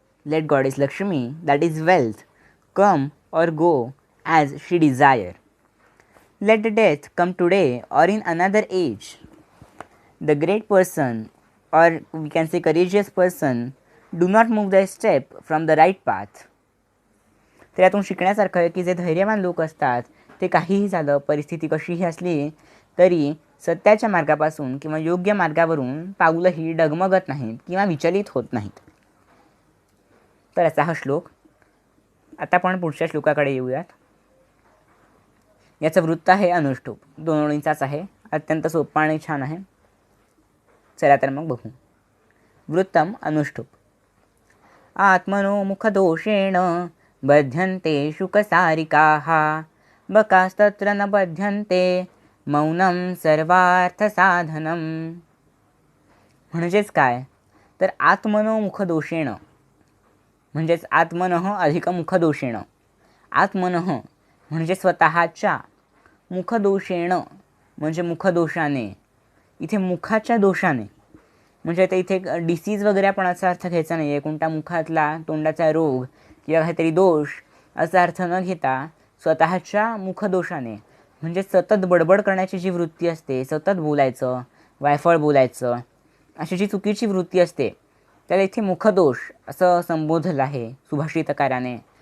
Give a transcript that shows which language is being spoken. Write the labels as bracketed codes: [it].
[en] Let goddess Lakshmi, that is wealth, come or go as she desire. Let death come today or in another age. The great person, or we can say courageous person, do not move their step from the right path. [mr] तर यातून शिकण्यासारखं आहे की जे धैर्यवान लोक असतात ते काहीही झालं, परिस्थिती कशीही असली तरी सत्याच्या मार्गापासून किंवा योग्य मार्गावरून पाऊलही डगमगत नाहीत किंवा विचलित होत नाहीत. तर असा हा श्लोक. आता आपण पुढच्या श्लोकाकडे येऊयात. याचं वृत्त आहे अनुष्टुप. 2 ओळींचाच आहे, अत्यंत सोपा आणि छान आहे. चला तर मग बघू. वृत्तम अनुष्टुप. [sa] आत्मनो मुखदोषेण बध्यन्ते शुकसारिकाः बकास्तत्र न बध्यन्ते मौनं सर्वार्थसाधनम्. [mr] म्हणजेच काय, तर आत्मनो मुखदोषेण, म्हणजेच आत्मनः अधिक मुखदोषेण. आत्मनः म्हणजे स्वतःच्या, मुखदोषेण म्हणजे मुखदोषाने. इथे मुखाच्या दोषाने म्हणजे आता इथे डिसीज वगैरे आपण असा अर्थ घ्यायचा नाही आहे, कोणता मुखातला तोंडाचा रोग किंवा काहीतरी दोष असा अर्थ न घेता स्वतःच्या मुखदोषाने, म्हणजे सतत बडबड करण्याची जी वृत्ती असते, सतत बोलायचं, वायफळ बोलायचं, अशी जी चुकीची वृत्ती असते त्याला इथे मुखदोष असं संबोधलं आहे सुभाषितकाराने.